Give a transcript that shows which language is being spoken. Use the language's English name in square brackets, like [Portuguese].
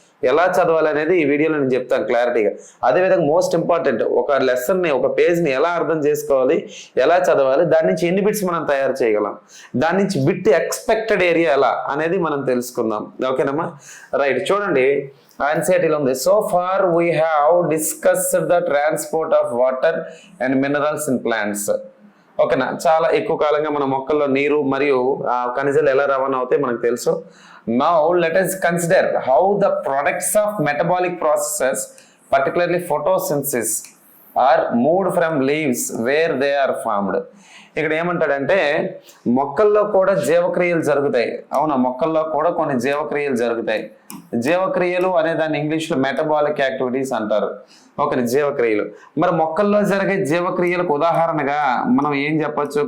[Telugu] ఎలా చదవాలి అనేది ఈ వీడియోలో నేను చెప్తాను క్లారిటీగా. అదేవిధంగా మోస్ట్ ఇంపార్టెంట్, ఒక లెసన్ ని, ఒక పేజ్ ని ఎలా అర్థం చేసుకోవాలి, ఎలా చదవాలి, దాని నుంచి ఎన్ని బిట్స్ మనం తయారు చేయగలం, దాని నుంచి బిట్ ఎక్స్పెక్టెడ్ ఏరియా ఎలా అనేది మనం తెలుసుకుందాం. ఓకేనమ్మా? రైట్. చూడండి, ఎన్సీఆర్టీలో ఉంది, [English] So far we have discussed the transport of water and minerals in plants. [Telugu] ఓకేనా? చాలా ఎక్కువ కాలంగా మన మొక్కల్లో నీరు మరియు ఖనిజాలు ఎలా రవాణా అవుతాయి మనకు తెలుసు. [English] Now let us consider how the products of metabolic processes, particularly photosynthesis, are moved from leaves where they are formed. [Telugu] ఇక్కడ ఏమంటాడంటే మొక్కల్లో కూడా జీవక్రియలు జరుగుతాయి. అవునా? మొక్కల్లో కూడా కొన్ని జీవక్రియలు జరుగుతాయి. జీవక్రియలు అనే దాన్ని ఇంగ్లీష్లో మెటబాలిక్ యాక్టివిటీస్ అంటారు. ఓకే, జీవక్రియలు. మరి మొక్కల్లో జరిగే జీవక్రియలకు ఉదాహరణగా మనం ఏం చెప్పొచ్చు?